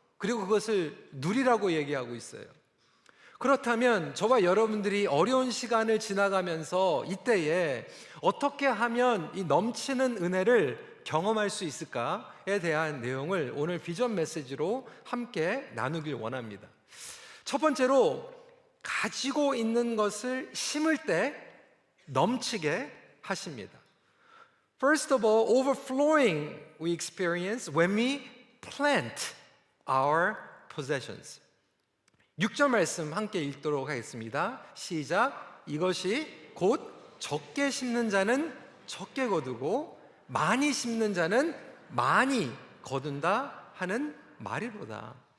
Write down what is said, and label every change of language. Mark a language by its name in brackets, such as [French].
[Korean] 그리고 그것을 누리라고 얘기하고 있어요. 그렇다면 저와 여러분들이 어려운 시간을 지나가면서 이때에 어떻게 하면 이 넘치는 은혜를 경험할 수 있을까에 대한 내용을 오늘 비전 메시지로 함께 나누길 원합니다. 첫 번째로, 가지고 있는 것을 심을 때 넘치게 하십니다. [English] First of all, overflowing we experience when we plant our possessions. [Korean] 6절 말씀 함께 읽도록 하겠습니다. 시작. 이것이 곧 적게 심는 자는 적게 거두고 많이 심는 자는 많이 거둔다 하는 말이로다.